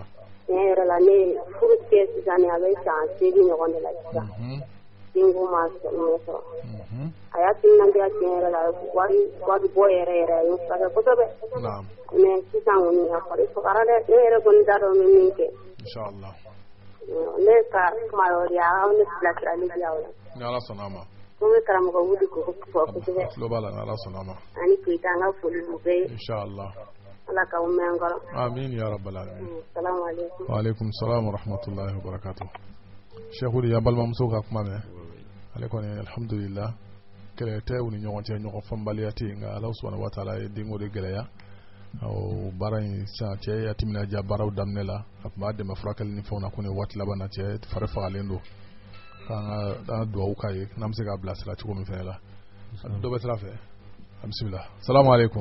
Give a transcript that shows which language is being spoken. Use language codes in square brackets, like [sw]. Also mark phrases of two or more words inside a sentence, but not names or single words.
[bm] tiɲɛ yɛrɛ la ne furu kɛ sisan a bɛ san 8 ɲɔgɔn de la sisan denko ma ɲɛ sɔrɔ a y'a timinandiya tiɲɛ yɛrɛ la wari bɔ yɛrɛ yɛrɛ a ye furakɛ kosɛbɛ mais sisan kɔni a fari fagara dɛ ne yɛrɛ kɔni t'a dɔn n bɛ min kɛ inchallah ne ka kuma yɔrɔ de aw ne bilasirali di aw la ni Ala sɔnna a ma ko n bɛ karamɔgɔ Wudi ko fɔ kosɛbɛ tulo b'a la ni Ala sɔnna a ma ani Keyita an ka foli b'u bɛɛ ye inchallah Ala k'aw mɛn an kɔrɔ [ar] آمين يا رب العالمين السلام عليكم وعليكم السلام ورحمة الله وبركاته [bm] Cheikh Wudi ya balimamuso ka kuma mɛn ale kɔni alhamdulillah kɛlɛ tɛ u ni ɲɔgɔn cɛ ɲɔgɔn fɔnbaliya tɛ yen nka Ala [ar] سبحانه وتعالى [bm] ye denko de gɛlɛya baara in sisan cɛ y'a timinadiya baaraw daminɛ la a tun b'a dɛmɛ furakɛli ni fɛnw na ko nin waati laban na cɛ fari fagalen don k'an ka dugawu k'a ye n'an bɛ se k'a bilasira cogo min fɛnɛ la dɔ bɛ sira fɛ [ar] بسم الله السلام عليكم